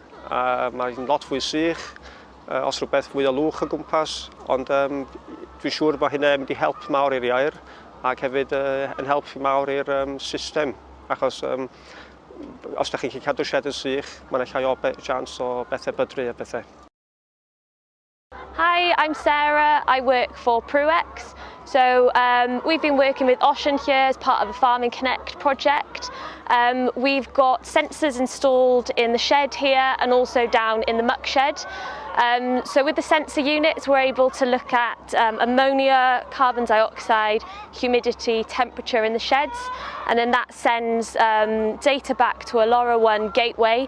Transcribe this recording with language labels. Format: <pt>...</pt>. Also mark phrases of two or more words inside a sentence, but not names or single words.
<cy>Mae'n lot fwy sych, os rhywbeth fwy o lwch o gwmpas, ond dwi'n siŵr bod hynny'n mynd i help mawr i'r iair ac hefyd yn help mawr i'r system, achos os da chi'n cadw shed yn sych, mae'n llai o chance o bethau bydru a bethau.</cy> <en>Hi, I'm Sarah. I work for Pruex. So we've been working with Osian here as part of the Farming Connect project. We've got sensors installed in the shed here and also down in the muck shed. So with the sensor units, we're able to look at ammonia, carbon dioxide, humidity, temperature in the sheds, and then that sends data back to a LoRaWAN gateway.</en>